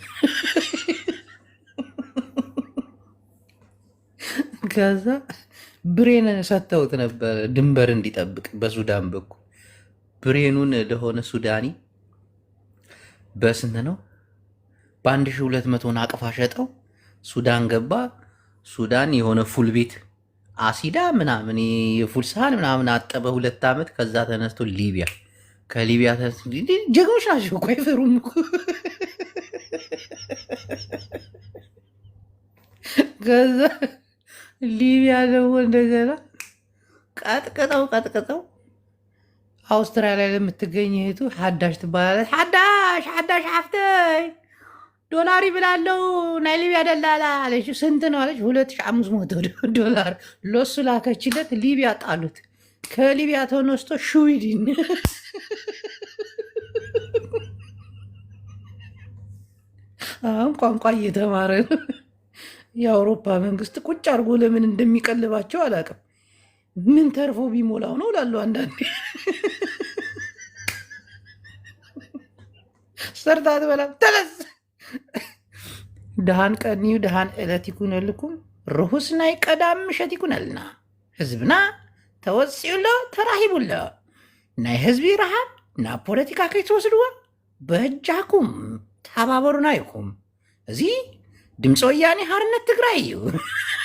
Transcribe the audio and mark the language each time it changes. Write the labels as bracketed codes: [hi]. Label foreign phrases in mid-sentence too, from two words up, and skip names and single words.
[am] ከዛ ብሬን ሰጥተውት ነበር ድንበር እንዲጠብቅ በሱዳን በኩል ብሬኑን ለሆነ ሱዳኒ በስንት ነው በ1200 ናቅፋ ሸጠው ሱዳን ገባ። ሱዳን የሆነ ፉል ቤት አሲዳ ምናምን የፉል ሳህን ምናምን አጠበ 2 ዓመት። ከዛ ተነስቶ ሊቢያ ከሊቢያ ተነስቶ ጀግኖች ናቸው እኮ አይፈሩም እኮ። ከዛ ሊቢያ ደግሞ እንደገና ቀጥቅጠው አውስትራሊያ ለምትገኝ እህቱ ሐዳሽ ትባላለች። ሐዳሽ ሓፍተይ ዶላር ይብላለው ናይ ሊቢያ ደላላ አለች። ስንት ነው አለች። 2500 ዶላር ለሱ ላከችለት። ሊቢያ ጣሉት። ከሊቢያ ተነስቶ ስዊድን አሁን ቋንቋ እየተማረ ነው። የአውሮፓ መንግስት ቁጭ አድርጎ ለምን እንደሚቀልባቸው አላውቅም። ምን ተርፎ ቢሞላው ነው ላሉ አንዳንዴ [ti] ሰርታት በላ ተለስ ድሃን ቀኒዩ ድሃን ዕለት ይኩነልኩም ርሁስ ናይ ቀዳም ምሸት ይኩነልና ህዝብና ተወፂኡሎ ተራሂቡሎ ናይ ህዝቢ ረሃብ ናብ ፖለቲካ ከይትወስድዎ በእጃኩም ተባበሩና ይኹም። እዚ ድምፂ ወያኔ ሓርነት ትግራይ እዩ።